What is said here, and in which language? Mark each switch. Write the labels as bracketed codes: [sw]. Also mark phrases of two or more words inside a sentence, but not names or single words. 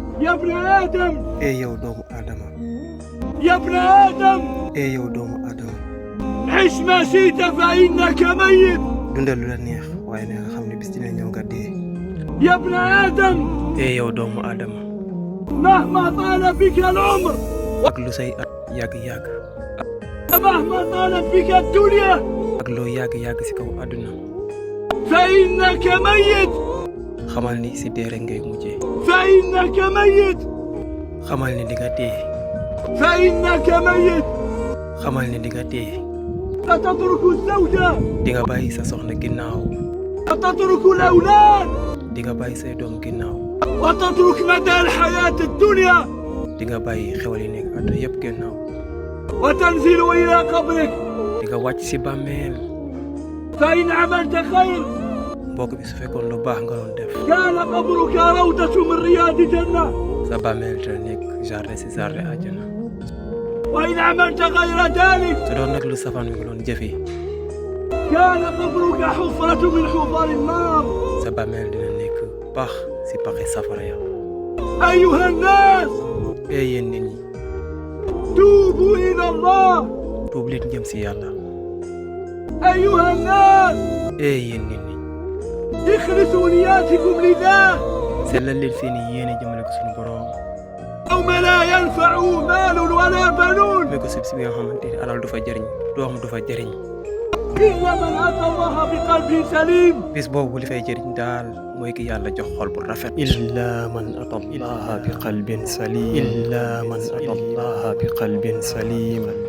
[ar] يا ابن آدم. [wo] yow doomu Adama. [ar] يا ابن آدم. [wo] yow doomu Adama. [ar] عش ما شئت فإنك ميت. [wo] dundal lu la neex waaye ne nga xam ne bis dina ñëw nga dee. [ar] يا ابن آدم. [wo] yow doomu Adama. [ar] مهما طال بك العمر. [wo] ak lu say at yàgg-yàgg. [ar] مهما طالت بك الدنيا. [wo] ak loo yàgg-yàgg ci kaw àdduna. [ar] فإنك ميت. [wo] xamal ni ci dee rek ngay mujjee. [ar] فإنك ميت. [wo] xamal ni di nga dee. [ar] فإنك ميت. [wo] xamal ni di nga dee. [ar] ستترك الزوجة. [wo] di nga bàyyi sa soxna ginnaaw. [ar] وتترك الأولاد. [wo] di nga bàyyi say doom ginnaaw. [ar] وتترك مدى الحياة الدنيا. [wo] di nga bàyyi xewal yi nekk àdduna yëpp ginnaaw. [ar] وتنزل إلى قبرك. [wo] di nga wàcc ci bàmmeel. [ar] فإن عملت خير [wo] mbokk bi su fekkoon lu baax nga doon def. [ar] كان قبرك روضة من رياض جنة. [wo] sa bàmmeel dina nekk jardin ci jardin àjjana. [ar] وإن عملت غير ذلك [wo] su doon nag lu safaan bi nga doon jëfee. [ar] كان قبرك حفرة من حفر النار. [wo] sa bàmmeel dina nekk pax ci paxi safara ya. [ar] أيها الناس [wo] yéen nit ñi. [ar] توبوا إلى الله. [wo] tuub leen jëm ci yàlla. [ar] أيها الناس [wo] yéen nit ñi. [ar] اخلصوا نياتكم لله [wo] sellal leen seeni yéene jëmale ko sunu borom. [ar] يوم لا ينفع مال ولا بنون [wo] mais ko si bi nga xamante ni alal du fa jëriñ doom du fa jëriñ. [ar] إلا من أتى الله بقلب سليم. [wo] bis boobu li fay jëriñ daal mooy ki yàlla jox xol bu rafet. [ar] إلا من أتى الله بقلب سليم. إلا من أتى الله بقلب سليم.